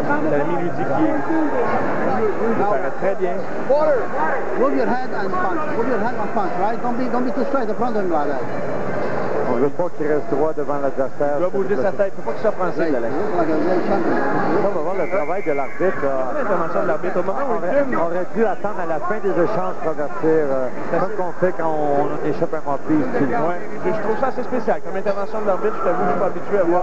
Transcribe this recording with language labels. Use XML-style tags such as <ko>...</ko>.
<fr>Salami lui dit qu'il paraît très bien.</fr> <en>Move your head and punch. Move your head and punch, right? Don't be too straight in front of him like that.</en> <fr>On ne veut pas qu'il reste droit devant l'adversaire. Il doit bouger sa tête. Il ne faut pas qu'il soit français, Alex. On va voir le travail de l'arbitre. L'intervention de l'arbitre. Au moment où on aurait dû attendre à la fin des échanges pour avertir. Comme qu'on fait quand on échappe un mort-prise. Ouais, je trouve ça assez spécial. Comme intervention de l'arbitre, je t'avoue, je suis pas habitué à voir.</fr>